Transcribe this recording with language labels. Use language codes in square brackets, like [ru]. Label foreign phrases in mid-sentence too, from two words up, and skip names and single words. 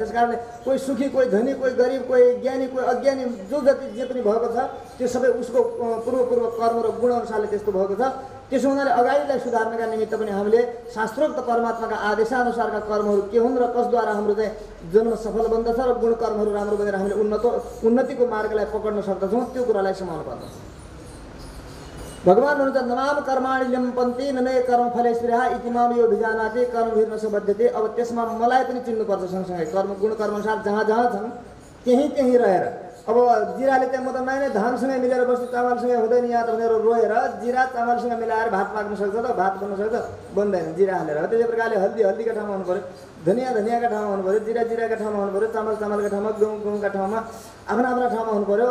[ne] त्यस कारणले कोही सुखी, कोही धनी, कोही गरिब, कोही ज्ञानी, कोही अज्ञानी, जो जति जे पनि भएको छ त्यो सबै उसको पूर्व कर्म र गुण अनुसारले त्यस्तो भएको छ। त्यसो हुनाले अगाडिलाई सुधार्नका निमित्त पनि हामीले शास्त्रोक्त परमात्माका आदेशानुसारका कर्महरू के हुन् र कसद्वारा हाम्रो चाहिँ जन्म सफल बन्दछ र गुण कर्महरू राम्रो बनेर हामीले उन्नतिको मार्गलाई पक्र्न सक्दछौँ, त्यो कुरालाई समाउनु पर्दछ। भगवान हुनुहुन्छ [sa] नमाम कर्माणि लिम्पन्ति नमे कर्म फले स्पृहा इति माम यो भिजानाति कर्मभिर नसबद्धते। [ne] अब त्यसमा मलाई पनि चिन्नुपर्छ सँगसँगै कर्म गुण कर्मअनुसार जहाँ जहाँ छन् त्यहीँ त्यहीँ रहेर। अब जिराले चाहिँ म त नै धानसँगै मिलेर बस्छु, चामलसँगै हुँदैन यहाँ त भनेर रोएर जिरा चामलसँग मिलाएर भात पाक्न सक्छ त? भात बन्न सक्छ? बन्दैन जिरा हालेर। त्यसै प्रकारले हल्दी हल्दीका ठाउँमा हुनु पऱ्यो, धनियाँ धनियाँका ठाउँमा हुनु पऱ्यो, जिरा जिराका ठाउँमा हुनु पऱ्यो, चामल चामलका ठाउँमा, गहुँ गहुँका ठाउँमा, आफ्ना आफ्ना ठाउँमा हुनु पऱ्यो।